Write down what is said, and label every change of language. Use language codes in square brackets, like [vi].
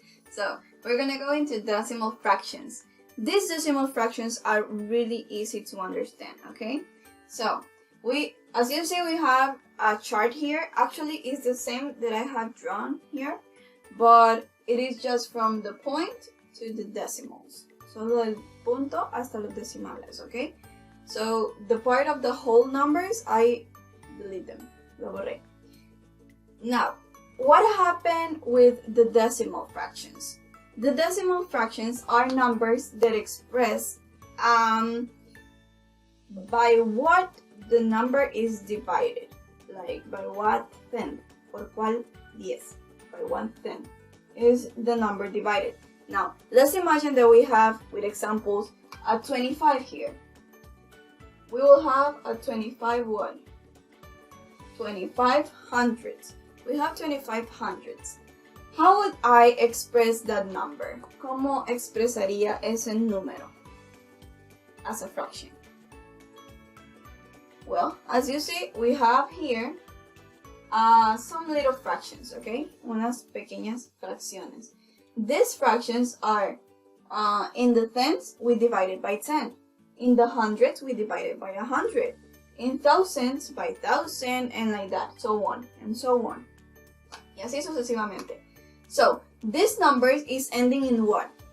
[en] So we're gonna go into decimal fractions. These decimal fractions are really easy to understand, okay? So as you see, we have a chart here. Actually, it's the same that I have drawn here, but it is just from the point to the decimals. [es] Solo del punto hasta los decimales, okay? [en] So the part of the whole numbers, I delete them. [es] Lo borré. [en] Now, what happened with the decimal fractions? The decimal fractions are numbers that express by what the number is divided. Like by what tenth, [es] por cuál 10, [en] by 1/10 is the number divided. Now, let's imagine that we have, with examples, a 25 here. We will have a 25 what? 25 hundreds. We have 25 hundreds. How would I express that number? [es] ¿Cómo expresaría ese número [en] as a fraction? Well, as you see, we have here some little fractions, okay? [es] Unas pequeñas fracciones. [en] These fractions are in the tens, we divide it by 10. In the hundreds, we divide it by 100. In thousands, by 1,000, and like that, so on and so on. [es] Y así sucesivamente. [en] So, this number is ending in what?